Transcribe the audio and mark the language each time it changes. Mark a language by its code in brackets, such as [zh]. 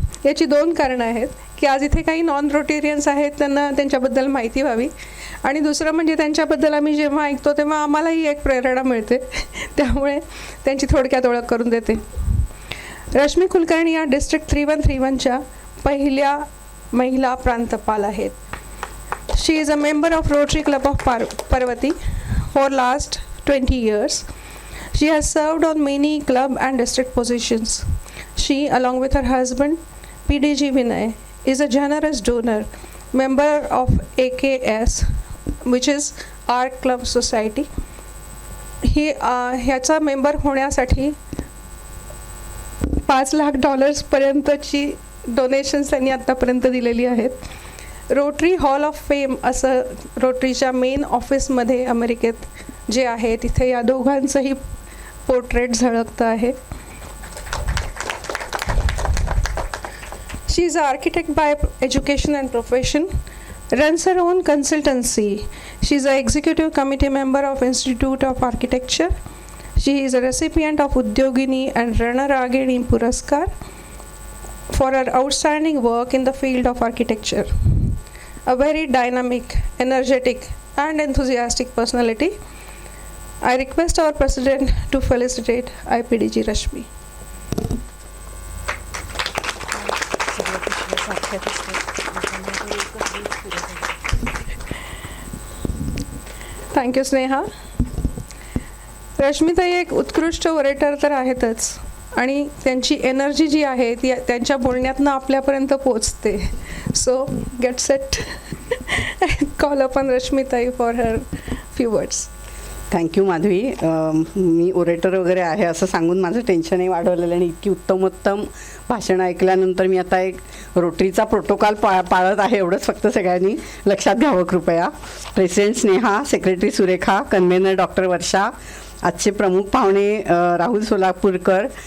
[mr] याची 2 कारणं आहेत की आज इथे काही नॉन रोटेरियन्स आहेत, त्यांना त्यांच्याबद्दल माहिती व्हावी, आणि दुसरं म्हणजे त्यांच्याबद्दल आम्ही जेव्हा ऐकतो तेव्हा आम्हालाही एक प्रेरणा मिळते, त्यामुळे त्यांची थोडक्यात ओळख करून देते. रश्मी कुलकर्णी या डिस्ट्रिक्ट 3131च्या पहिल्या महिला प्रांतपाल आहेत. [en] She is a member of Rotary club of Parvati for last 20 years. She has served on many club and district positions. She, along with her husband, PDG Vinay, is a generous donor, member of AKS, which is Art Club Society. [mr] ह्याचा member होण्यासाठी $5,00,000 पर्यंतची donations त्यांनी आत्तापर्यंत दिलेली आहेत. Rotary hall of fame असं रोटरीच्या main ऑफिसमध्ये अमेरिकेत जे आहे तिथे या दोघांचंही पोर्ट्रेट झळकतं आहे. [en] She is an architect by education and profession, runs her own consultancy. She is an executive committee member of Institute of Architecture. She is a recipient of Udyogini and Ranaragini Puraskar for her outstanding work in the field of architecture. A very dynamic, energetic and enthusiastic personality. I request our President to felicitate IPDG Rashmi. Thank you Sneha. [mr] रश्मीताई एक उत्कृष्ट orator तर आहेतच आणि त्यांची energy जी आहे ती त्यांच्या बोलण्यातनं आपल्यापर्यंत पोचते. [en] So get set. Call upon रश्मीताई for her few words. Thank you Madhavi. [mr] मी orator वगैरे आहे असं सांगून माझं टेन्शनही वाढवलेलं आणि इतकी उत्तमोत्तम भाषण ऐकल्यानंतर मी आता एक रोटरीचा प्रोटोकॉल पाळत आहे एवढंच फक्त सगळ्यांनी लक्षात घ्यावं कृपया. President Sneha, secretary Surekha, convener doctor वर्षा, आजचे प्रमुख पाहुणे राहुल सोलापूरकर.